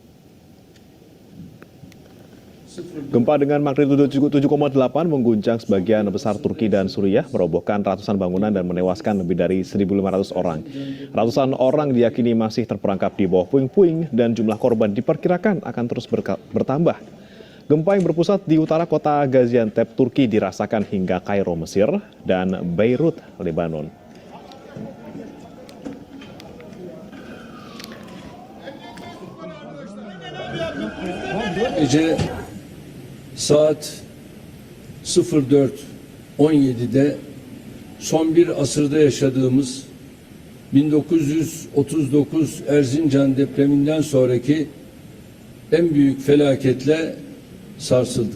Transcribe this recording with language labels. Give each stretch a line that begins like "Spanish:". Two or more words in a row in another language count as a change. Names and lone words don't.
Indonesian: Gempa dengan magnitudo 7,8 mengguncang sebagian besar Turki dan Suriah, merobohkan ratusan bangunan dan menewaskan lebih dari 1.500 orang. Ratusan orang diyakini masih terperangkap di bawah puing-puing dan jumlah korban diperkirakan akan terus bertambah. Gempa yang berpusat di utara kota Gaziantep, Turki dirasakan hingga Kairo, Mesir, dan Beirut, Lebanon.
Turkish: Gece saat 04:17'de son bir asırda yaşadığımız 1939 Erzincan depreminden sonraki en büyük felaketle sarsıldık.